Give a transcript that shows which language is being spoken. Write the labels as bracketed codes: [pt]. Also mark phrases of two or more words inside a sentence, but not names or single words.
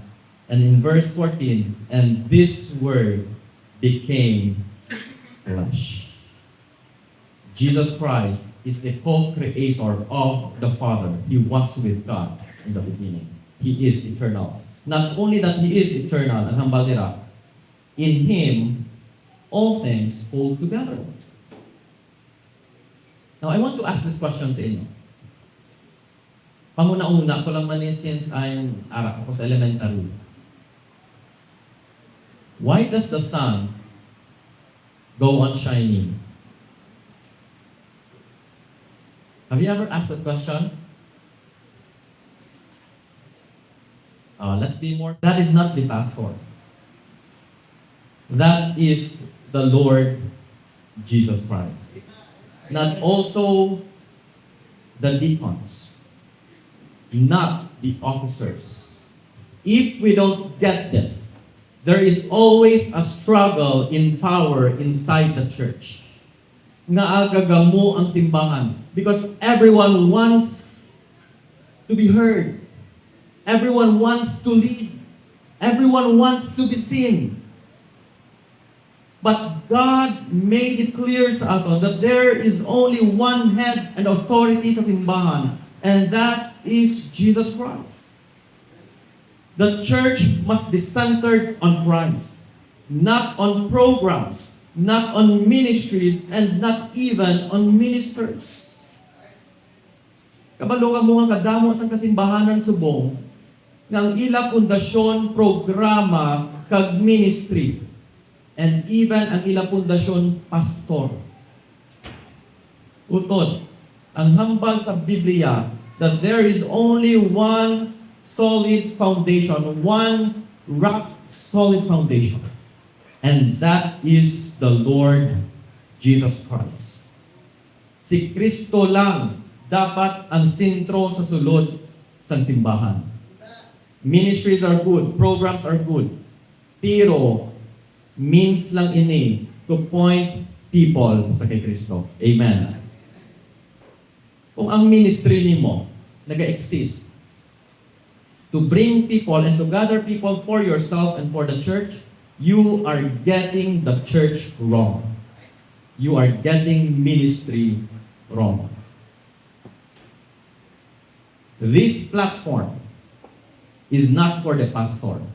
[en] And in verse 14, and this Word became flesh. Jesus Christ is the co-creator of the Father. He was with God in the beginning. He is eternal. Not only that He is eternal, and [hil] hambal dira, [en] in Him, all things hold together. Now, I want to ask this question [hil] sa inyo. Panguna-una ko lang man since ako sa elementary. [en] Why does the sun go on shining? Have you ever asked that question? Let's be more. That is not the pastor. That is the Lord Jesus Christ. Not also the deacons. Not the officers. If we don't get this, there is always a struggle in power inside the church. [hil] Naagagamo ang simbahan [en] because everyone wants to be heard. Everyone wants to lead. Everyone wants to be seen. But God made it clear [tl] sa atin [en] that there is only one head and authority [hil] sa simbahan, [en] and that is Jesus Christ. The church must be centered on Christ, not on programs, not on ministries, and not even on ministers. [hil] Kabalo ka mo nga kadamo sa kasimbahanan subong ng ila pundasyon, programa, kag ministry, [en] and even [hil] ang ila pundasyon, pastor. Utod, ang hambal sa Biblia [en] that there is only one solid foundation, one rock solid foundation, and that is the Lord Jesus Christ. [hil] Si Kristo lang dapat ang sentro sa sulod sa simbahan. [en] Ministries are good, programs are good, [hil] pero means lang ini [en] to point people [hil] sa kay Kristo. [en] Amen. [hil] Kung ang ministry nimo naga-exist [en] to bring people and to gather people for yourself and for the church, you are getting the church wrong. You are getting ministry wrong. This platform is not for the pastor.